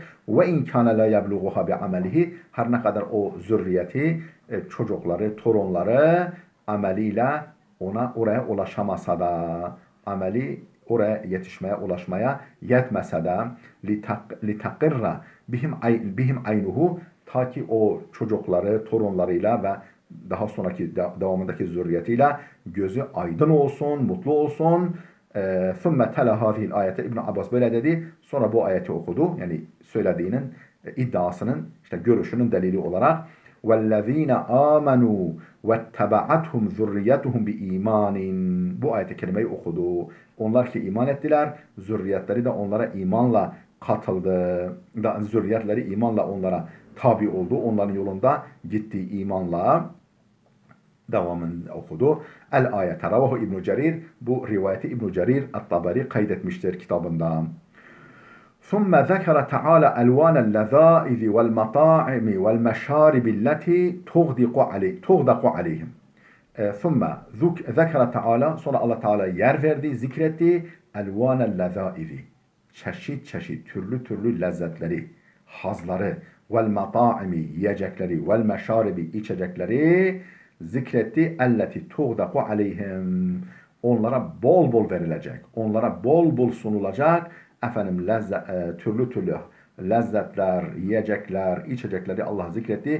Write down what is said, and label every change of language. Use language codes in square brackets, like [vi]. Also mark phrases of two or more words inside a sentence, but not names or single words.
[ar] وإن كان لا يبلغها بعمله, [tr] her ne kadar o zürriyeti, çocukları, torunları ameliyle oraya ulaşamasa da, ameli oraya yetişmeye, ulaşmaya yetmese de [ar] لتقر بهم عينه, [tr] ta ki o çocukları, torunlarıyla ve daha sonraki devamındaki zürriyetiyle gözü aydın olsun, mutlu olsun. [ar] ثُمَّ تَلَا هَذِهِ الْآيَةِ [tr] İbn Abbas böyle dedi. Sonra bu ayeti okudu. Yani söylediğinin, iddiasının, işte görüşünün delili olarak [ar] وَالَّذ۪ينَ آمَنُوا وَاتَّبَعَتْهُمْ ذُرِّيَّتُهُمْ بِاِيمَانٍ. [tr] Bu ayet-i kerimeyi okudu. Onlar ki iman ettiler, zürriyetleri de onlara imanla katıldı. Zürriyetleri imanla onlara tabi oldu. Onların yolunda gitti imanla. Devamını okudu. [ar] الآية رواه [tr] İbn Cerir. Bu rivayeti İbn Cerir At-Tabari kaydetmiştir kitabında. [ar] ثم ذكر تعالى ألوان اللذائذ والمطاعم والمشارب التي تغدق عليهم. ثم ذكر تعالى, [tr] sonra Allah Teala yer verdi, zikretti. [ar] ألوان اللذائذ, [tr] çeşit çeşit, türlü türlü lezzetleri, hazları, [ar] والمطاعم, [tr] yiyecekleri, [ar] والمشارب, [tr] içecekleri zikretti. [ar] التي تغدق عليهم, [tr] onlara bol bol verilecek, onlara bol bol sunulacak türlü türlü lezzetler, yiyecekler, içecekleri Allah zikretti.